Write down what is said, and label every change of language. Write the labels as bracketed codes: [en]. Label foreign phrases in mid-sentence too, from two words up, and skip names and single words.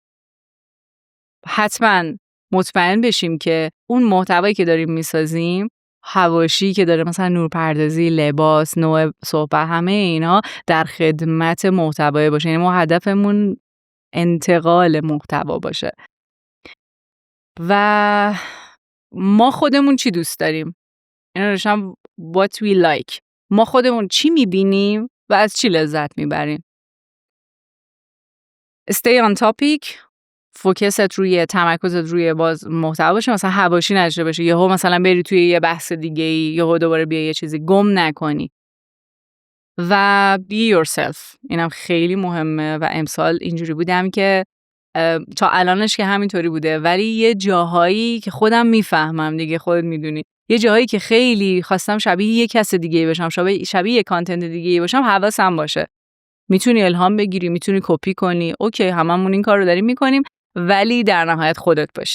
[fa] حتما مطمئن بشیم که اون محتوایی که داریم میسازیم، حواشی که داره مثلا نورپردازی، لباس، نوع صحبت، همه اینا در خدمت محتوای باشه. یعنی ما هدفمون انتقال محتوا باشه. و ما خودمون چی دوست داریم؟ اینا روشم [en] what we like. [fa] ما خودمون چی میبینیم و از چی لذت میبریم. [en] stay on topic، [fa] فوکست روی، تمرکزت روی باز محتوا باشه. مثلا حواشی نشه باشه، یهو مثلا بری توی یه بحث دیگه ای، یهو دوباره بیا یه چیزی، گم نکنی. [en] و be yourself، [fa] اینم خیلی مهمه و امسال اینجوری بودم که تا الانش که همینطوری بوده، ولی یه جاهایی که خودم میفهمم دیگه، خودت میدونی، یه جاهایی که خیلی خواستم شبیه یه کس دیگه باشم، شبیه یه کانتنت دیگه باشم، حواسم باشه. میتونی الهام بگیری، میتونی کپی کنی، اوکی، هممون این کار رو داریم میکنیم، ولی در نهایت خودت باشی.